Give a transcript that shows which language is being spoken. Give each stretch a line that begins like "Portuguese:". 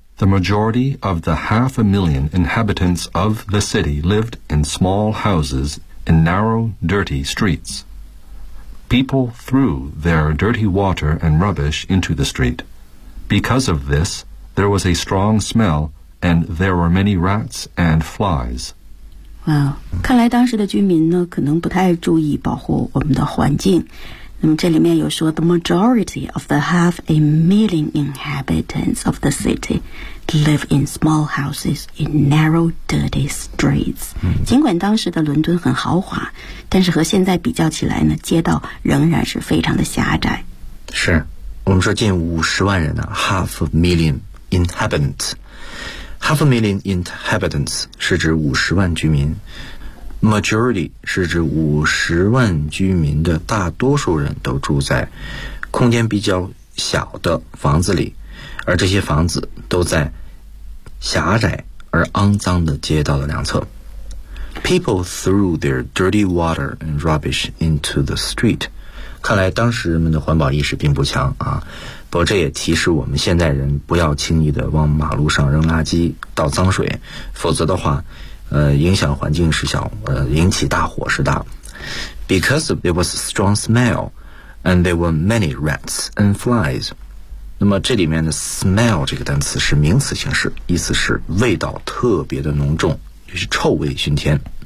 English: The majority of the 500,000 inhabitants of the city lived in small houses in narrow, dirty streets. People threw their dirty water and rubbish into the street. Because of this, there was a strong smell and there were many rats and flies.
Chinese: Wow, 看来当时的居民呢，可能不太注意保护我们的环境。那么这里面有说
English: The majority of the 500,000 inhabitants of the city live in small houses in narrow, dirty streets.
Chinese: 尽管当时的伦敦很豪华，但是和现在比较起来呢，街道仍然是非常的狭窄。是，我们说近500,000人呢 ，
English: half a million inhabitants. Half a million inhabitants
Chinese: 是指500,000居民。 Majority 是指500,000居民的大多数人都住在空间比较小的房子里，而这些房子都在狭窄而肮脏的街道的两侧。
English: People threw their dirty water and rubbish into the street.
Chinese: 看来当时人们的环保意识并不强啊。不过这也提示我们现代人不要轻易的往马路上扔垃圾、倒脏水，否则的话，影响环境是小，引起大火是大。
English: Because there was a strong smell, and there were many rats and flies.
Chinese: 那么这里面的 smell 这个单词是名词形式，意思是味道特别的浓重，就是臭味熏天。